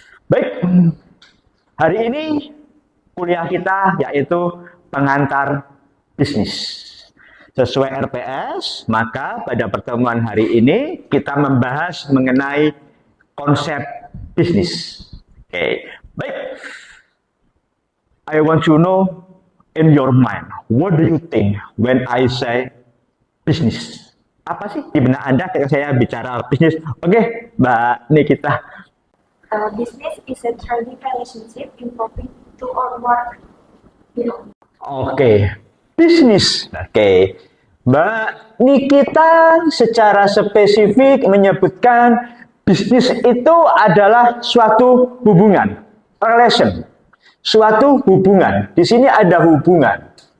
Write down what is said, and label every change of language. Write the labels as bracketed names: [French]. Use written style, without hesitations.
[Indonesian] Baik, hari ini kuliah kita yaitu pengantar bisnis. Sesuai RPS, maka pada pertemuan hari ini kita membahas mengenai konsep bisnis. Oke, baik. [English] I want to know in your mind, what do you think when I say bisnis? [Indonesian] Apa sih di benak Anda ketika saya bicara bisnis? Oke, Mbak Nikita. [English] Business is a trading relationship involving two or more people. [Indonesian] Oke, bisnis. Oke, Mbak Nikita secara spesifik menyebutkan bisnis itu adalah suatu hubungan, relation, suatu hubungan. Di sini ada hubungan.